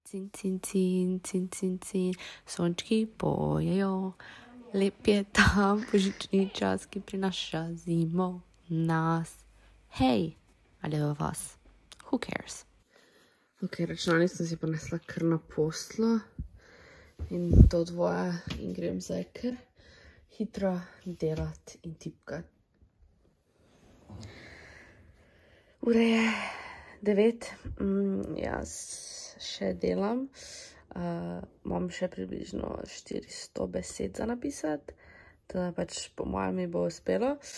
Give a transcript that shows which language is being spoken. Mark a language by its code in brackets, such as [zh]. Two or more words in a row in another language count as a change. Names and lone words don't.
[sl] Cin, cin, cin, cin, cin, cin, sončki pojejo, lep je tam božični čas, ki prinaša zimo nas. Hej, ali v vas? [en] Who cares? [sl] Ok, računalnik sem si ponesla kar na poslo in to dvoje in grem zdaj kar hitro delati in tipkati. Ura je 9, jaz še delam, imam še približno 400 besed za napisati, teda pač po mojem mi bo uspelo.